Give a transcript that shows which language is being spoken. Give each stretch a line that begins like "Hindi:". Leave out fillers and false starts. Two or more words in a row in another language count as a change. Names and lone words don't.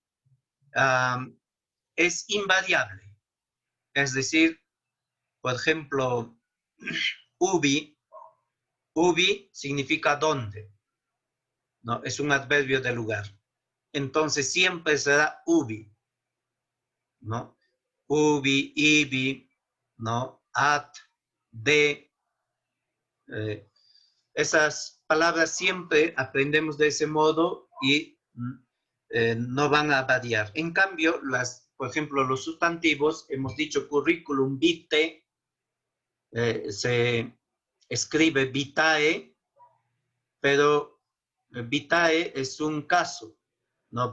Spanish: Es invariable. Es decir, por ejemplo, ubi significa dónde, ¿no? Es un adverbio de lugar. Entonces siempre será ubi, ¿no?
Latin: Ubi, ibi,
Spanish: ¿no? At, de. Esas palabras siempre aprendemos de ese modo y no van a variar. En cambio, por ejemplo, los sustantivos, hemos dicho
Latin: curriculum vitae,
Spanish: se escribe vitae, pero vitae es un caso, ¿no?